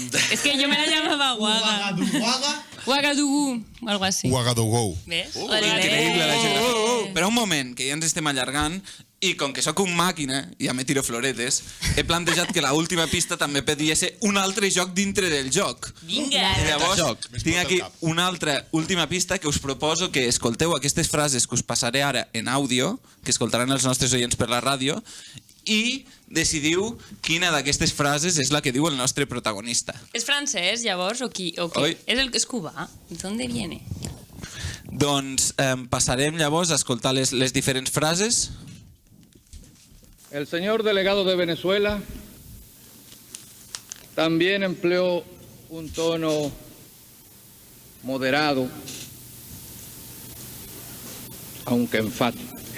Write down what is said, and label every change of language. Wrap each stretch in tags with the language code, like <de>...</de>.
<es>Es que yo me la llamaba Ouagadougou, o algo así. Ouagadougou. ¿Ves?</es> <ca>Increïble, la gent. Però un moment, que ja ens estem allargant, i com que sóc un màquina, i ja me tiro floretes, he plantejat que l'última pista també podria ser un altre joc dintre del joc. Vinga! Llavors, tinc aquí una altra última pista que us proposo que escolteu aquestes frases que us passaré ara en àudio, que escoltaran els nostres oients per la ràdio, i decidiu quina d'aquestes frases és la que diu el nostre protagonista. ¿Es francés, llavors, o qui? Oi. Es cubà?</ca> <es>¿Dónde viene?</es> <ca>Doncs passarem llavors a escoltar les diferents frases.</ca> <es>El señor delegado de Venezuela también empleó un tono moderado, aunque enfático.</es>